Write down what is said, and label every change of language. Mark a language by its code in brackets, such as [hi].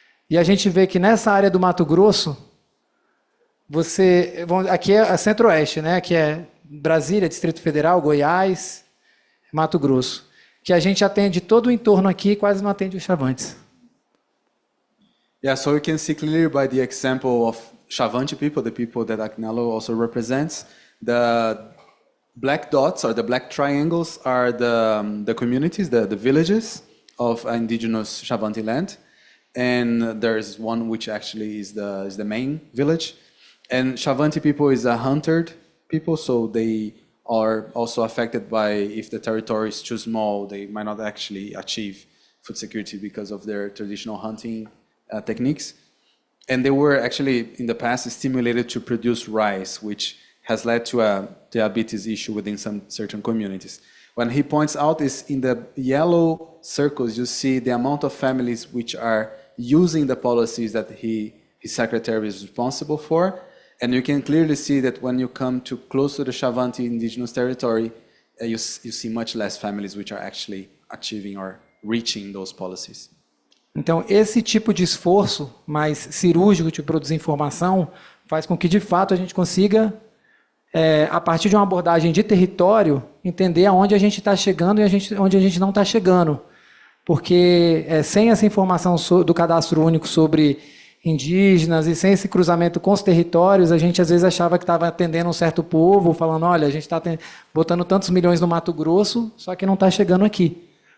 [pt] E a gente vê que nessa área do Mato Grosso, aqui é a Centro-Oeste, né? Que é Brasília, Distrito Federal, Goiás, Mato Grosso, que a gente atende todo o entorno aqui e quase não atende os Chavantes. [en] Yeah, so you can see clearly by the example of Chavante people, the people that Agnello also represents, the black dots or the black triangles are the communities, the villages of indigenous Chavante land. And there's one which actually is the main village. And Chavante people is a hunted people, so they are also affected by, if the territory is too small, they might not actually achieve food security because of their traditional hunting techniques. And they were actually, in the past, stimulated to produce rice, which has led to a diabetes issue within some certain communities. When he points out is in the yellow circles, you see the amount of families which are using the policies that his secretary is responsible for. And you can clearly see that when you come too close to the Chavante indigenous territory, you see much less families which are actually achieving or reaching those policies. [pt] Então, esse tipo de esforço mais cirúrgico de produzir informação faz com que, de fato, a gente consiga, a partir de uma abordagem de território, entender aonde a gente está chegando e onde a gente não está chegando. Porque sem essa informação do cadastro único sobre indígenas e sem esse cruzamento com os territórios, a gente às vezes achava que estava atendendo um certo povo, falando, olha, a gente está botando tantos milhões no Mato Grosso, só que não está chegando aqui.